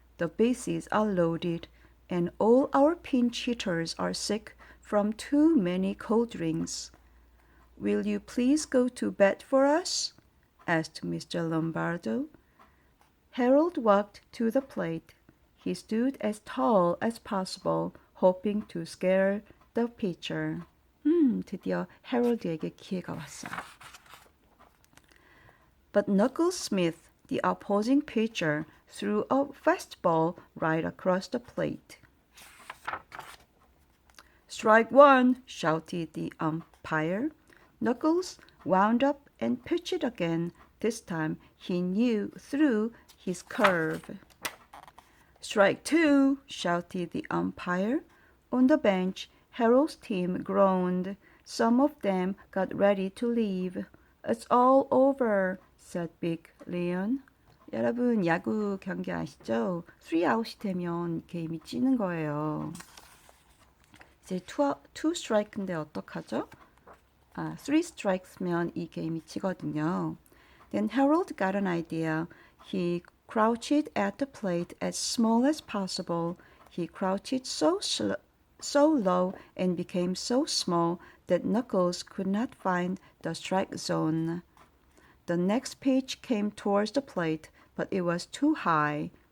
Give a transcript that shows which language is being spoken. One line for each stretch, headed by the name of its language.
English: The bases are loaded, and all our pinch hitters are sick from too many cold drinks. Will you please go to bat for us? Asked Mr. Lombardo. Harold walked to the plate. He stood as tall as possible, hoping to scare the pitcher.
Korean: 드디어 해롤드에게 기회가 왔어요.
English: But Knuckles Smith, the opposing pitcher, threw a fastball right across the plate. Strike one, shouted the umpire. Knuckles wound up and pitched it again. This time he threw his curve. Strike two, shouted the umpire. On the bench, Harold's team groaned. Some of them got ready to leave. It's all over, said Big Leon.
Korean: 여러분 야구 경기 아시죠? 3아웃이 되면 게임이 찌는 거예요. 이제
English: 2 strike
Korean: 인데 어떡하죠?
English: 3 strikes
Korean: 면 이 게임이 지거든요.
English: Then Harold got an idea. He crouched at the plate as small as possible. He crouched so low and became so small that Knuckles could not find the strike zone. The next pitch came towards the plate, but it was too high.